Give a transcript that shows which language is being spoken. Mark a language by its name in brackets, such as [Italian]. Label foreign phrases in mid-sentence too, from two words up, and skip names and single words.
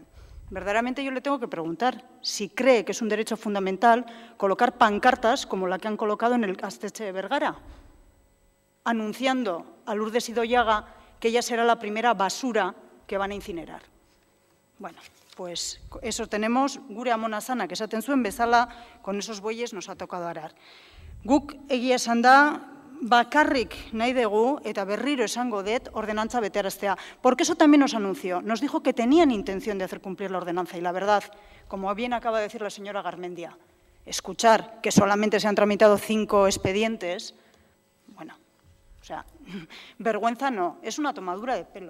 [Spanish] Verdaderamente yo le tengo que preguntar si cree que es un derecho fundamental colocar pancartas como la que han colocado en el Gaztetxe de Bergara, anunciando a Lourdes Idoiaga que ella será la primera basura que van a incinerar. Bueno, pues eso tenemos, [Basque] gure amona zana, que esaten zuen bezala, [Spanish] con esos bueyes nos ha tocado arar. [Basque] Guk egia esan da, bakarrik nahi dugu, eta berriro esango dut, ordenantza betearaztea. [Spanish] Porque eso también nos anunció. Nos dijo que tenían intención de hacer cumplir la ordenanza. Y la verdad, como bien acaba de decir la señora Garmendia, escuchar que solamente se han tramitado 5 expedientes, bueno, o sea, vergüenza no, es una tomadura de pelo.